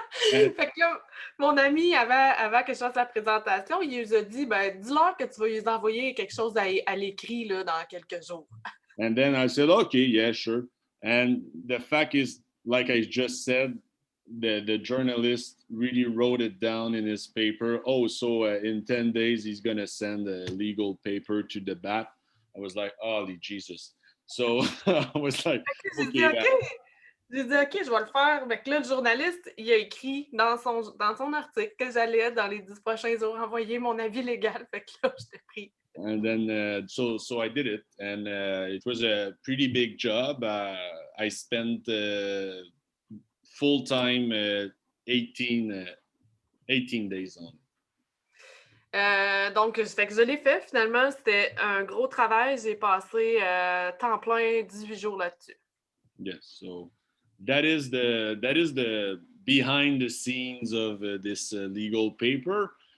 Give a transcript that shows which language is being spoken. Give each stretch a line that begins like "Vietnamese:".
French: Fait que là, mon ami, avant que je fasse la présentation, il nous a dit, ben, dis-leur que tu vas lui envoyer quelque chose à l'écrit là, dans quelques jours.
English: And then I said, okay, yeah, sure. And the fact is, like I just said, the journalist really wrote it down in his paper. Oh, so in 10 days, he's going to send a legal paper to the BAP. I was like, holy Jesus. So I was like,
French: J'ai dit,
English: okay.
French: J'ai dit, OK, je vais le faire. Fait que là, le journaliste, il a écrit dans son article que j'allais, dans les 10 prochains jours, envoyer mon avis légal. Fait que là, je t'ai pris.
English: And then, so I did it. And it was a pretty big job. I spent full-time 18 days on it.
French: Donc, fait que je l'ai fait. Finalement, c'était un gros travail. J'ai passé temps plein 18 jours là-dessus.
English: Yes, so that is the behind the scenes of this legal paper.